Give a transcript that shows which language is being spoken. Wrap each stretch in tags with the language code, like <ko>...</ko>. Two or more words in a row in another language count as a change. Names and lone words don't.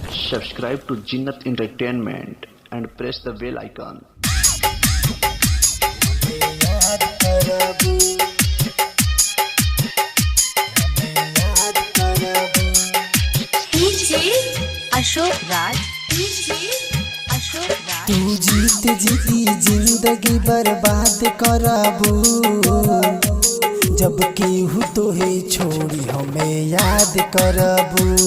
<en>subscribe to Jinnat Entertainment and press the bell icon.</en> <bho>अशोक राज तू जीत जीती जिंदगी बर्बाद कराबू जब केहू तोहे छोड़ी हमें याद कराबू।</bho>